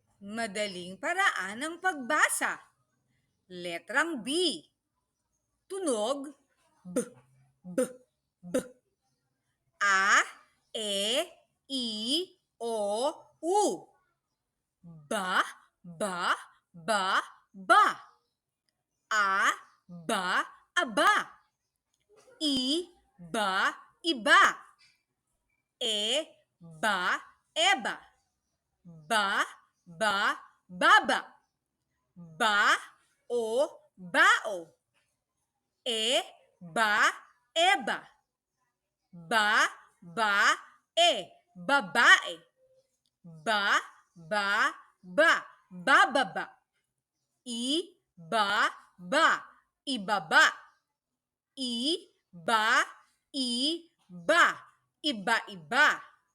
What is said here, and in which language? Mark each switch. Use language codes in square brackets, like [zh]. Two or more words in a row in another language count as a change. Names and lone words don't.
[tl] Madaling paraan ng pagbasa. Letrang B. Tunog B, B, B. A, E, I, O, U. Ba, ba, ba, ba. A, ba, aba. I, ba, iba. E, ba, eba. Ba, baba. Ba, o, bao. E, ba, eba. Ba, babae. Ba, bababa. I, ba, ibaba. I, ba, iba. Iba-iba.